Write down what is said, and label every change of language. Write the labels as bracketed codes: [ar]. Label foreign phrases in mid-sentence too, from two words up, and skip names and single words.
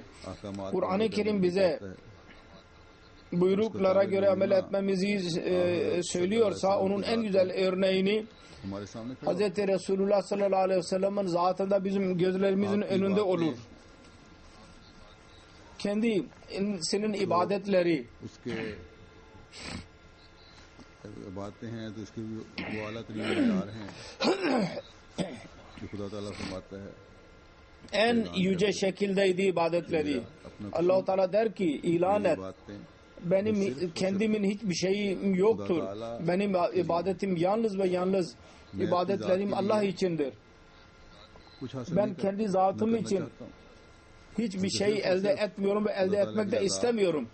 [tr] Kur'an-ı Kerim bize buyruklara göre amel etmemizi söylüyorsa onun en güzel örneğini Hz. Resulullah [ar] صلى الله عليه وسلم [tr] zatında bizim gözlerimizin önünde olur. Kendisinin ibadetleri [hi] बातें हैं तो इसके वो आला तरीन मयार हैं जो खुदा ताला फरमाता है [tr] en yüce şekildeydi ibadetleri. Allah-u Teala der ki ilan et. Benim kendimin hiçbir şeyim yoktur. Benim ibadetim yalnız ve yalnız ibadetlerim Allah içindir. Ben kendi zatım için hiçbir şey elde etmiyorum ve elde etmek de istemiyorum.